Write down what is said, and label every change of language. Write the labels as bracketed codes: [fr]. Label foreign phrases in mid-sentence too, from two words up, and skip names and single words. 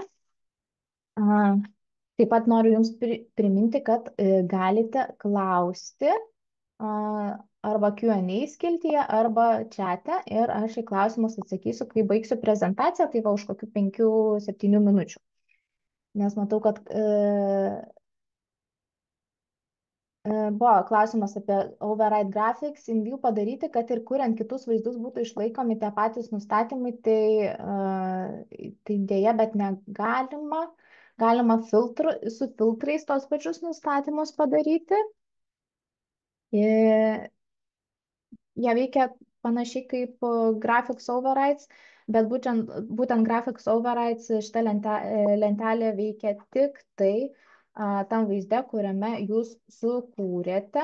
[lt] A, Taip pat noriu Jums priminti, kad galite klausti arba Q&A skiltyje, arba čate ir aš į klausimus atsakysiu, kai baigsiu prezentaciją, tai va už kokių 5-7 minučių. Nes matau, kad buvo klausimas apie [en] override graphics in view [lt] padaryti, kad ir kuriant kitus vaizdus būtų išlaikomi tie patys nustatymai, tai dėja, bet negalima. Galima su filtrais tos pačius nustatymus padaryti. Jie veikia panašiai kaip [en] graphics overrides, [lt] bet būtent [en] graphics overrides [lt] šita lentelė veikia tik tai tam vaizde, kuriame jūs sukūrėte.